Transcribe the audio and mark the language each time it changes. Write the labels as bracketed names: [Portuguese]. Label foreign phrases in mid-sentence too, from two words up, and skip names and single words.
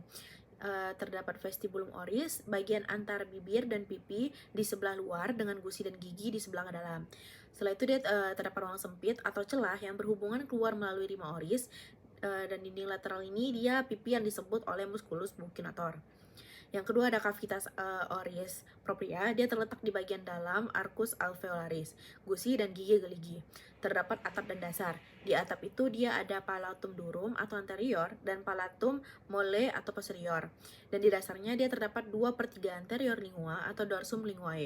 [Indonesian] Terdapat [Latin] vestibulum oris, [Indonesian] bagian antara bibir dan pipi di sebelah luar dengan gusi dan gigi di sebelah dalam. Setelah itu dia terdapat ruang sempit atau celah yang berhubungan keluar melalui [Latin] rima oris, [Indonesian] dan dinding lateral ini dia pipi yang disebut oleh [Latin] musculus buccinator. [Indonesian] Yang kedua ada [Latin] cavitas oris propria. [Indonesian] Dia terletak di bagian dalam [Latin] arcus alveolaris, [Indonesian] gusi dan gigi geligi. Terdapat atap dan dasar. Di atap itu dia ada [Latin] palatum durum [Indonesian] atau anterior dan [Latin] palatum mole [Indonesian] atau posterior. Dan di dasarnya dia terdapat 2/3 [Latin] anterior lingua [Indonesian] atau [Latin] dorsum linguae.